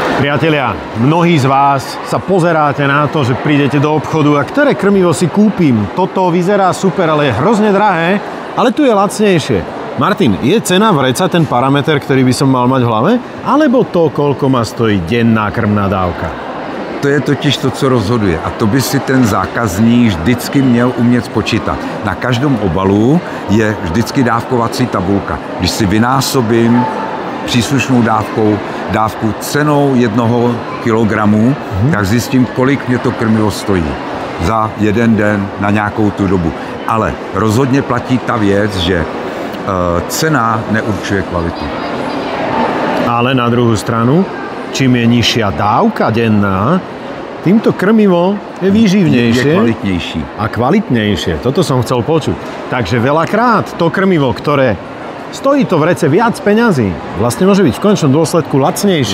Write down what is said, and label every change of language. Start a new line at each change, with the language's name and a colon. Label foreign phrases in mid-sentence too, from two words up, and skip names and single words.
Slovak: Priatelia, mnohí z vás sa pozeráte na to, že prídete do obchodu a ktoré krmivo si kúpim. Toto vyzerá super, ale je hrozne drahé, ale tu je lacnejšie. Martin, je cena vreca ten parameter, ktorý by som mal mať v hlave? Alebo to, koľko ma stojí denná krmná dávka?
Czech: To je totiž to, co rozhoduje. A to by si ten zákazník vždycky měl umět spočítat. Na každém obalu je vždycky dávkovací tabulka. Když si vynásobím příslušnou dávku cenou 1 kilogramu, tak zjistím, kolik mě to krmivo stojí za jeden den na nějakou tu dobu. Ale rozhodně platí ta věc, že cena neurčuje kvalitu.
Slovak: Ale na druhú stranu, čím je nižšia dávka denná, týmto krmivo je výživnejšie. Je kvalitnejší. A kvalitnejšie. Toto som chcel počuť. Takže veľakrát to krmivo, ktoré stojí to v rece viac peňazí, vlastne môže byť v konečnom dôsledku lacnejšie.